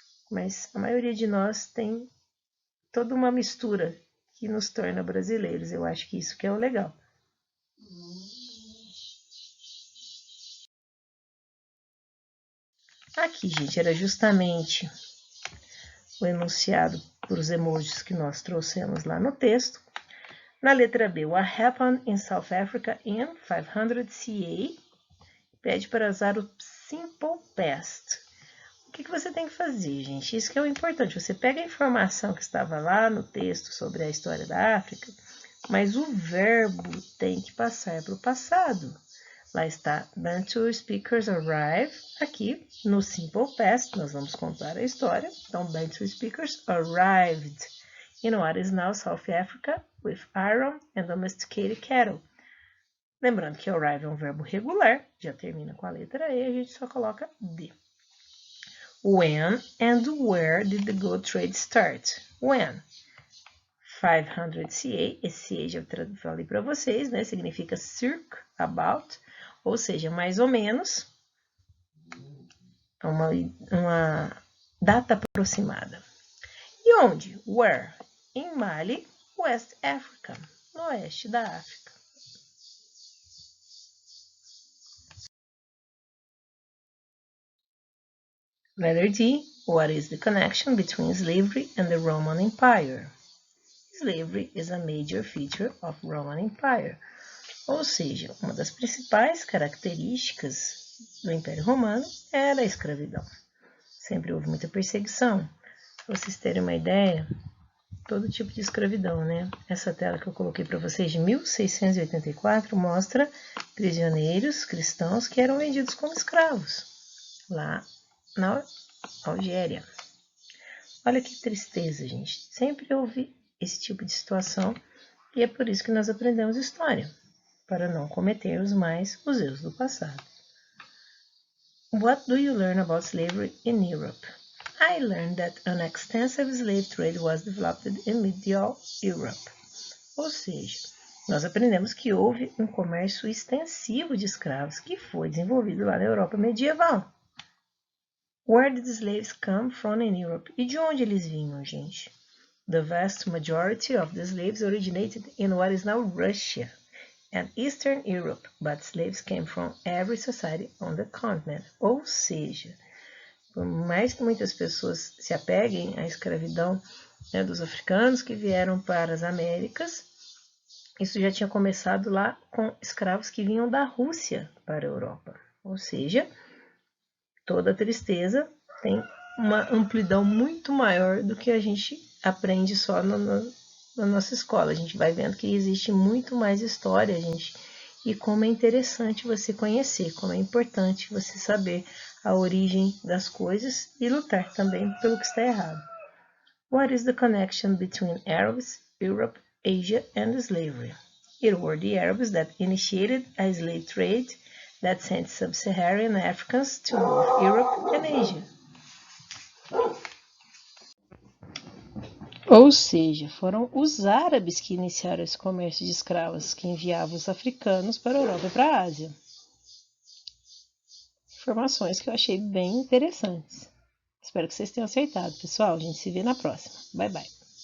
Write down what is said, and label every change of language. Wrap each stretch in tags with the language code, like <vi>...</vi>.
<pt>Mas a maioria de nós tem toda uma mistura que nos torna brasileiros. Eu acho que isso que é o legal. Aqui, gente, era justamente o enunciado por os emojis que nós trouxemos lá no texto. Na letra B,</pt> <en>what happened in South Africa in 500 CA?</en> <pt>Pede para usar o simple past. O que você tem que fazer, gente? Isso que é o importante. Você pega a informação que estava lá no texto sobre a história da África, mas o verbo tem que passar para o passado. Lá está,</pt> <en>Bantu speakers arrive.</en> <pt>Aqui, no simple past, nós vamos contar a história. Então,</pt> <en>Bantu speakers arrived in what is now South Africa with iron and domesticated cattle.</en> <pt>Lembrando que arrive é um verbo regular, já termina com a letra E, a gente só coloca D.</pt> <en>When and where did the gold trade start? When?</en> <pt>500 CA, esse CA já falei para vocês, né? Significa circa, about, ou seja, mais ou menos, uma data aproximada. E onde? Where? Em Mali, West Africa, no oeste da África.</pt> <en>Letter D. What is the connection between slavery and the Roman Empire? Slavery is a major feature of Roman Empire.</en> <pt>Ou seja, uma das principais características do Império Romano era a escravidão. Sempre houve muita perseguição. Para vocês terem uma ideia, todo tipo de escravidão, né? Essa tela que eu coloquei para vocês de 1684 mostra prisioneiros cristãos que eram vendidos como escravos lá na Algéria. Olha que tristeza, gente. Sempre houve esse tipo de situação e é por isso que nós aprendemos história, para não cometermos mais os erros do passado.</pt> <en>What do you learn about slavery in Europe? I learned that an extensive slave trade was developed in medieval Europe.</en> <pt>Ou seja, nós aprendemos que houve um comércio extensivo de escravos que foi desenvolvido lá na Europa medieval.</pt> <en>Where did the slaves come from in Europe?</en> <pt>E de onde eles vinham, gente?</pt> <en>The vast majority of the slaves originated in what is now Russia and Eastern Europe, but slaves came from every society on the continent.</en> <pt>Ou seja, por mais que muitas pessoas se apeguem à escravidão, né, dos africanos que vieram para as Américas, isso já tinha começado lá com escravos que vinham da Rússia para a Europa. Ou seja, toda tristeza tem uma amplidão muito maior do que a gente aprende só na nossa escola. A gente vai vendo que existe muito mais história, gente, e como é interessante você conhecer, como é importante você saber a origem das coisas e lutar também pelo que está errado.</pt> <en>What is the connection between Arabs, Europe, Asia and slavery? It were the Arabs that initiated a slave trade that sent sub-Saharan Africans to both Europe and Asia.</en> <pt>Ou seja, foram os árabes que iniciaram esse comércio de escravos, que enviavam os africanos para a Europa e para a Ásia. Informações que eu achei bem interessantes. Espero que vocês tenham acertado, pessoal. A gente se vê na próxima.</pt> <en>Bye, bye.</en>